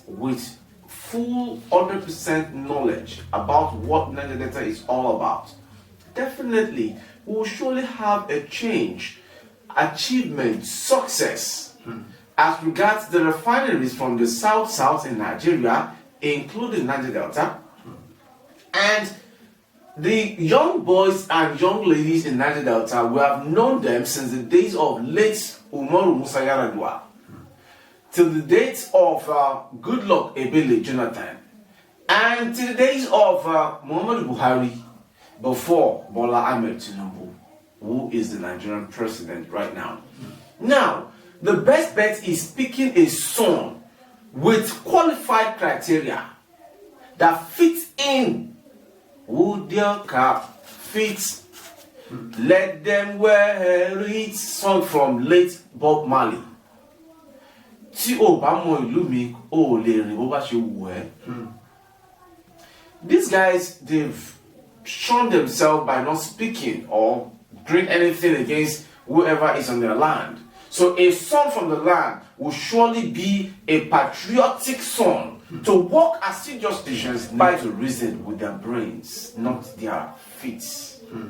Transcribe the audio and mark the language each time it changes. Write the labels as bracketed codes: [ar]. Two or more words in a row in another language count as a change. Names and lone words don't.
[en] with full 100% knowledge about what Niger Delta is all about, definitely we will surely have a change, achievement, success as regards the refineries from the South in Nigeria, including Niger Delta, and the young boys and young ladies in Niger Delta. We have known them since the days of late Umaru Musa Yar'Adua till the dates of Goodluck Ebele Jonathan, and till the days of Muhammadu Buhari before Bola Ahmed Tinubu, who is the Nigerian president right now. Now, the best bet is picking a son with qualified criteria that fits in. Would your cap fit? Let them wear it. Song from late Bob Marley. [yo] Tí o bá mọ ìlú mi, o lè rìn bó bá ṣe wù ẹ́. [en] These guys, they've shown themselves by not speaking or doing anything against whoever is on their land. So a son from the land will surely be a patriotic son to work assiduous decisions by to reason with their brains, not their feet.